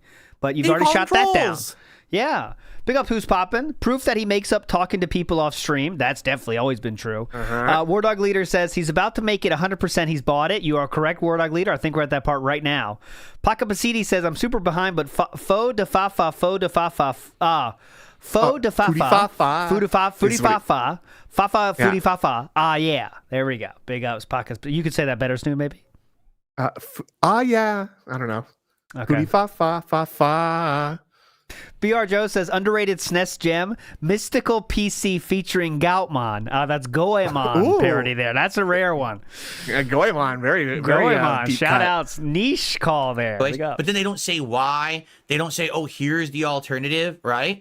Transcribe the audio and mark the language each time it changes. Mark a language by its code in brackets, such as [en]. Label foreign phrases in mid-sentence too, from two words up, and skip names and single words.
[en] But you've They already call shot them that down. trolls. Yeah. Big up Who's Poppin'. Proof that he makes up talking to people off stream. That's definitely always been true. War Dog Leader says he's about to make it 100% he's bought it. You are correct, War Dog Leader. I think we're at that part right now. Paka Basidi says, I'm super behind, but faux de fa fa, faux de fa fa. Faux de fa fa. Foo de fa, footy fa fa. Fa fa, footy fa fa. Yeah. There we go. Big ups, Paka. You could say that better, Snoo, maybe? Yeah. I don't know. Okay. Fa fa fa fa. BR Joe says underrated SNES gem, Mystical PC featuring Goutmon. That's Goemon parody there. That's a rare one. Goemon, very Goemon. deep Shout cut. outs. Niche call there. Big up. But then they don't say why. They don't say, oh, here's the alternative, right?